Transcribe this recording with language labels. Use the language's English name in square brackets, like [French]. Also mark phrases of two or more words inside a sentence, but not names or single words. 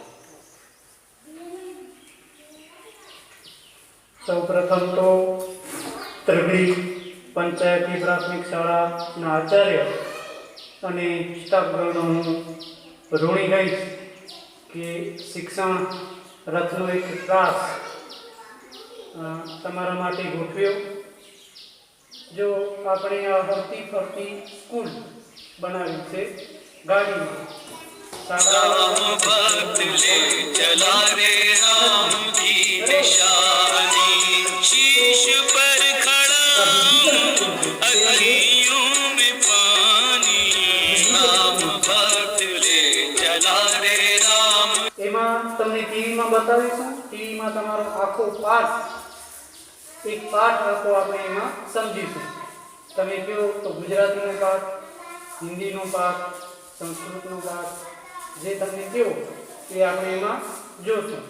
[Gujarati] સૌપ્રથમ તો ત્રગડી પંચાયતી પ્રાથમિક શાળાના આચાર્ય અને સ્ટાફગણનો હું ઋણી રહીશ કે શિક્ષણ રથનો એક ત્રાસ તમારા માટે ગોઠવ્યો. જો આપણે આ હરતી ફરતી સ્કૂલ બનાવી છે ગાડીમાં, [Hindi] राम भक्त ले चला रे राम की निशानी, शीश पर खड़ा अखियों में पानी, राम भक्त ले चला रे राम. [Gujarati] એમાં તમને ટીવીમાં બતાવીશું. ટીવીમાં તમારો આખો પાઠ, એક પાઠ આખો આપણે એમાં સમજીશું. તમે કહો તો ગુજરાતીનો પાઠ, હિન્દીનો પાઠ, સંસ્કૃતનો પાઠ, જે તમને કહો એ આપણે એમાં જોશું.